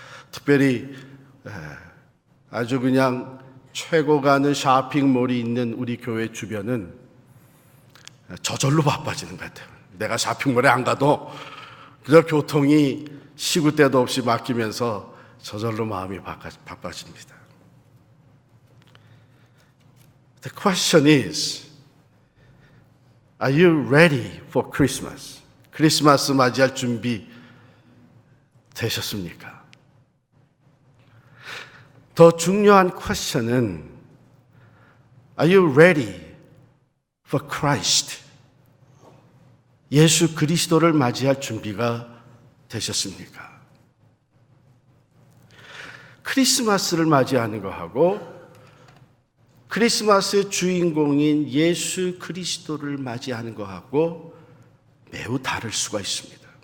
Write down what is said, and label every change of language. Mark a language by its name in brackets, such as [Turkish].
[Korean] 특별히 아주 그냥 최고 가는 쇼핑몰이 있는 우리 교회 주변은 저절로 바빠지는 것 같아요. 내가 쇼핑몰에 안 가도 그저 교통이 시구 때도 없이 맡기면서 저절로 마음이 바빠집니다. [English] The question is, are you ready for Christmas? [Korean] 크리스마스 맞이할 준비 되셨습니까? 더 중요한 [English] question은 are you ready for Christ? [Korean] 예수 그리스도를 맞이할 준비가 되셨습니까? 크리스마스를 맞이하는 것하고 크리스마스의 주인공인 예수 그리스도를 맞이하는 것하고 매우 다를 수가 있습니다.